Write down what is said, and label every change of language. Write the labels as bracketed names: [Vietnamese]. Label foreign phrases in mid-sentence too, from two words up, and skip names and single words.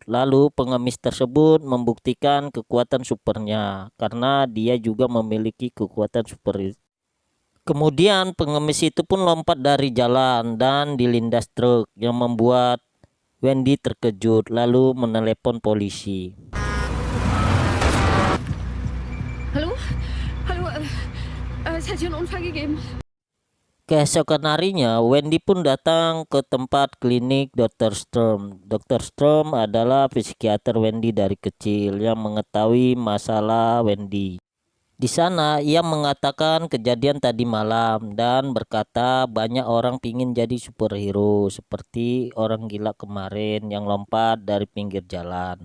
[Indonesian] Lalu pengemis tersebut membuktikan kekuatan supernya karena dia juga memiliki kekuatan super. Kemudian pengemis itu pun lompat dari jalan dan dilindas truk yang membuat Wendy terkejut lalu menelepon polisi. Hallo? [German] Hallo, es hat hier einen Unfall gegeben. [Indonesian] Keesokan harinya, Wendy pun datang ke tempat klinik Dr. Stern. Dr. Stern adalah psikiater Wendy dari kecil yang mengetahui masalah Wendy. Di sana ia mengatakan kejadian tadi malam dan berkata banyak orang pingin jadi superhero seperti orang gila kemarin yang lompat dari pinggir jalan.